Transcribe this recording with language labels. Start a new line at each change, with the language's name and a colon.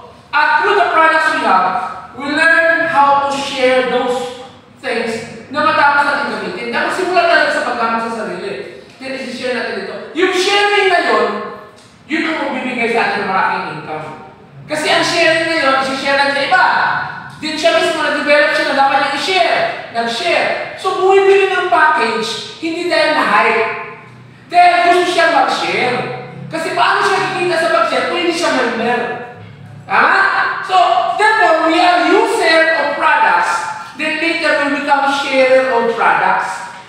English: At through the products we have, we learn how to share those things
Filipino: na matapos natin gamitin. Tapos simula talaga sa paggamit sa sarili. Then, isi-share natin dito. Yung sharing na yun, yun ang magbibigay sa atin ng malaking income. Kasi ang sharing na yun, isi-share natin sa iba. Din siya mismo na-develop siya na dapat niya i-share. Nag-share. So, bumibili ng package, hindi dahil na-hype. Dahil gusto siya mag-share. Kasi paano siya kikita sa pag-share kung hindi siya member? Tama?
English: So, therefore, we are user of products. Then later, we become sharer of products.